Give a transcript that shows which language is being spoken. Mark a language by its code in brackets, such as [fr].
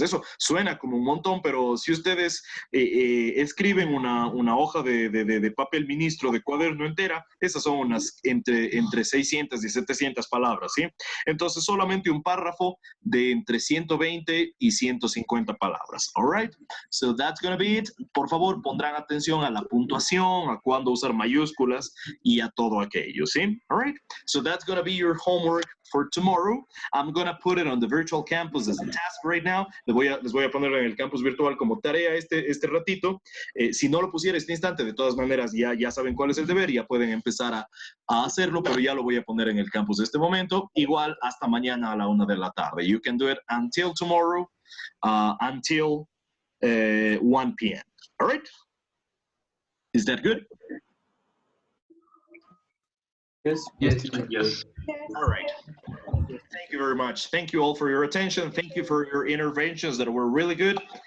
[es] Eso suena como un montón, pero si ustedes escriben una hoja de papel ministro de cuaderno entera, esas son unas entre 600 y 700 palabras, ¿sí? Entonces solamente un párrafo de entre 120 y 150 palabras, [en] all right? So that's gonna be it. [es] Por favor, pondrán atención a la puntuación, a cuándo usar mayúsculas y a todo aquello, ¿sí? [en] All right? So that's gonna be your homework for tomorrow. I'm gonna put it on the virtual campus as a task right now. [es] Les voy a poner en el campus virtual como tarea este ratito. Si no lo pusiera este instante, de todas maneras ya saben cuál es el deber, ya pueden empezar a hacerlo, pero ya lo voy a poner en el campus de este momento. Igual hasta mañana a la 1 de la tarde. [en] You can do it until tomorrow, until 1 p.m. All right? Is that good? Yes. Yes. All right. Thank you very much. Thank you all for your attention. Thank you for your interventions that were really good.